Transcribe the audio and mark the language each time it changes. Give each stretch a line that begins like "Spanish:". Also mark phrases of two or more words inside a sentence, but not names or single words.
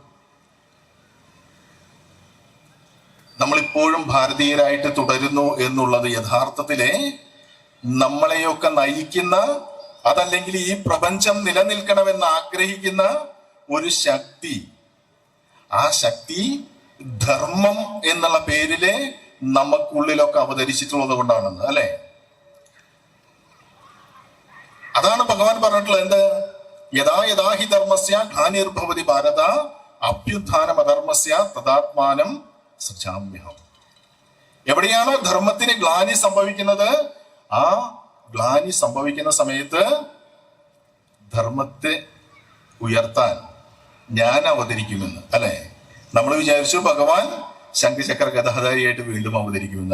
Malayalam: നമ്മളിപ്പോഴും ഭാരതീയരായിട്ട് തുടരുന്നു എന്നുള്ളത് യഥാർത്ഥത്തിലെ നമ്മളെയൊക്കെ നയിക്കുന്ന, അതല്ലെങ്കിൽ ഈ പ്രപഞ്ചം നിലനിൽക്കണമെന്ന് ആഗ്രഹിക്കുന്ന ഒരു ശക്തി, ആ ശക്തി ധർമ്മം എന്നുള്ള പേരില് നമുക്കുള്ളിലൊക്കെ അവതരിച്ചിട്ടുള്ളത് കൊണ്ടാണെന്ന്. അല്ലെ, അതാണ് ഭഗവാൻ പറഞ്ഞിട്ടുള്ളത്. എന്ത്?
Sanskrit: യഥാ യഥാ ഹി ധർമ്മസ്യ ഗ്ലാനിർഭവതി ഭാരത അഭ്യുത്ഥാനം അധർമ്മസ്യ തദാത്മാനം സൃജാമ്യഹം.
Malayalam: എവിടെയാണോ ധർമ്മത്തിന് ഗ്ലാനി സംഭവിക്കുന്നത്, ആ ഗ്ലാനി സംഭവിക്കുന്ന സമയത്ത് ധർമ്മത്തെ ഉയർത്താൻ ഞാൻ അവതരിക്കുമെന്ന്. അല്ലെ, നമ്മൾ വിചാരിച്ചു ഭഗവാൻ ശംഖചക്ര ഗദാധാരിയായിട്ട് വീണ്ടും അവതരിക്കുമെന്ന്.